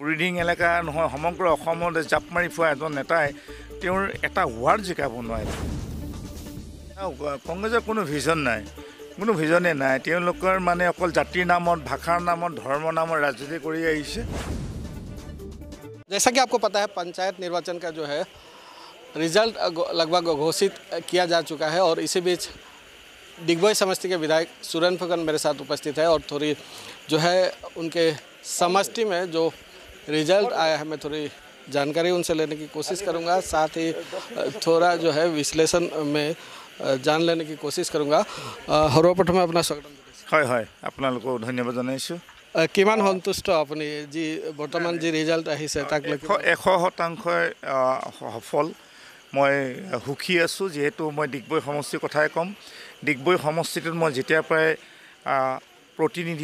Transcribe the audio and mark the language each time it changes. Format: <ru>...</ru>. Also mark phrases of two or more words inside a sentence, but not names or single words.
<as>ব্ৰিডিং এলেকা নহয় সমগ্ৰ অসমত জাপ মাৰি ফুৰা এজন নেতাই তেওঁৰ এটা ৱাৰ্ড জিকাব নোৱাৰে কংগ্ৰেছৰ কোনো ভিজন নাই কোনো ভিজনে নাই তেওঁলোকৰ মানে অকল জাতিৰ নামত ভাষাৰ নামত ধৰ্মৰ নামত ৰাজনীতি কৰি আহিছে</as> <hi>जैसा कि आपको पता है पंचायत निर्वाचन का जो है रिजल्ट लगभग घोषित किया जा चुका है और इसी बीच दिग्विजय समष्टि के विधायक सुरेंद्र फूकन मेरे साथ उपस्थित है और थोड़ी जो है उनके समष्टि में जो रिजल्ट आया है मैं थोड़ी जानकारी उनसे लेने की कोशिश करूंगा साथ ही थोड़ा जो है विश्लेषण में जान लेने की कोशिश करूंगा सर्वप्रथम अपना स्वागत</hi> <as>হয় হয় আপোনালোকক ধন্যবাদ জনাইছোঁ কিমান সন্তুষ্ট আপুনি যি বৰ্তমান যি ৰিজাল্ট আহিছে তাক লৈ 100% সফল মই সুখী আছোঁ যেহেতু মই দিগবৈ সমষ্টিৰ কথাই ক'ম দিগবৈ সমষ্টিটোত মই যেতিয়াৰ পৰাই প্ৰতিনিধি</as>